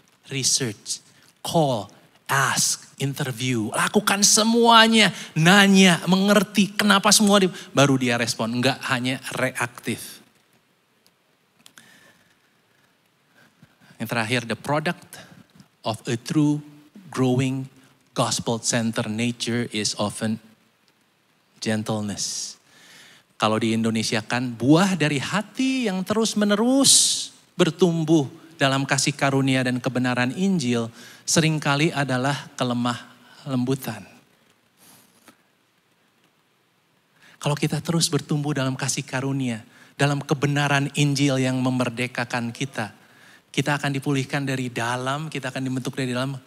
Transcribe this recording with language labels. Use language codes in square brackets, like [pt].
[en] Research, call, ask, interview. [id] Lakukan semuanya, nanya, mengerti kenapa semua, baru dia respon. Gak hanya reaktif. Yang terakhir, [en] the product of a true growing gospel-centered nature is often gentleness. [id] Kalau di Indonesia kan buah dari hati yang terus-menerus bertumbuh dalam kasih karunia dan kebenaran Injil seringkali adalah kelemah lembutan. Kalau kita terus bertumbuh dalam kasih karunia, dalam kebenaran Injil yang memerdekakan kita, kita akan dipulihkan dari dalam, kita akan dibentuk dari dalam.